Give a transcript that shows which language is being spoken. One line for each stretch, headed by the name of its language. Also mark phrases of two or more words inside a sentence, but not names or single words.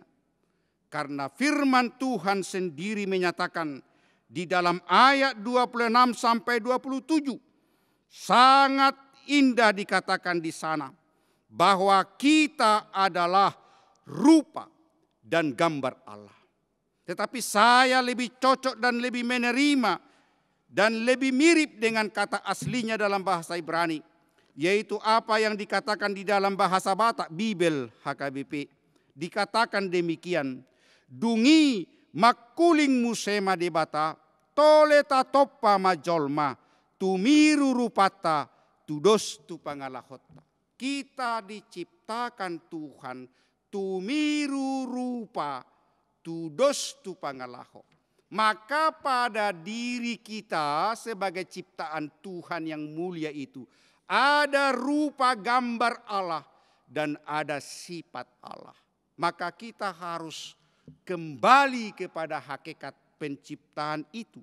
Indonesian: Karena firman Tuhan sendiri menyatakan di dalam ayat 26 sampai 27, sangat indah dikatakan di sana bahwa kita adalah rupa dan gambar Allah. Tetapi saya lebih cocok dan lebih menerima dan lebih mirip dengan kata aslinya dalam bahasa Ibrani, yaitu apa yang dikatakan di dalam bahasa Batak, Bibel HKBP. Dikatakan demikian,
Batak Toba: dungi makuling musema debata, toleta toppa majolma, tumiru rupata, tudos tu pangalahota.
Indonesian: Kita diciptakan Tuhan,
Batak Toba: tumiru rupa, tudos tu pangalaho.
Indonesian: Maka pada diri kita sebagai ciptaan Tuhan yang mulia itu, ada rupa gambar Allah dan ada sifat Allah. Maka kita harus kembali kepada hakikat penciptaan itu.